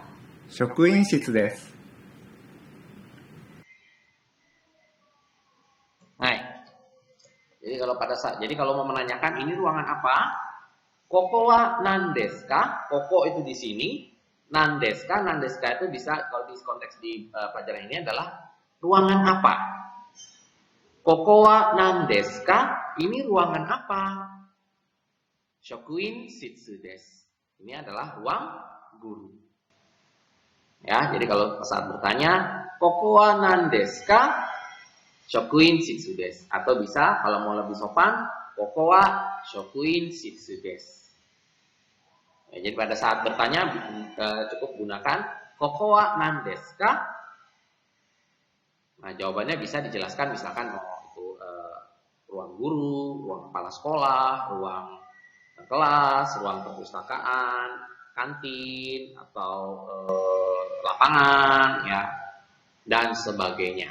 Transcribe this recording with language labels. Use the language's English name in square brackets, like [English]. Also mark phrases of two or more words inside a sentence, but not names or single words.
[Japanese] 職員室です。 [Indonesian] Nah, jadi kalau mau menanyakan ini ruangan apa? [Japanese] ここは何ですか? [Indonesian] Koko itu di sini, [Japanese] 何ですか? 何ですか [Indonesian] itu bisa kalau di konteks di pelajaran ini adalah ruangan apa? [Japanese] ここは何ですか? [Indonesian] Ini ruangan apa? [Japanese] 職員室です. [Indonesian] Ini adalah ruang guru. Ya, jadi kalau saat bertanya, [Japanese] ここは何ですか? 職員室です. [Indonesian] Atau bisa kalau mau lebih sopan, [Japanese] ここは職員室です. [Indonesian] Ya, jadi pada saat bertanya cukup gunakan [Japanese] ここは何ですか? [Indonesian] Nah, jawabannya bisa dijelaskan misalkan itu ruang guru, ruang kepala sekolah, ruang kelas, ruang perpustakaan, kantin atau lapangan ya dan sebagainya.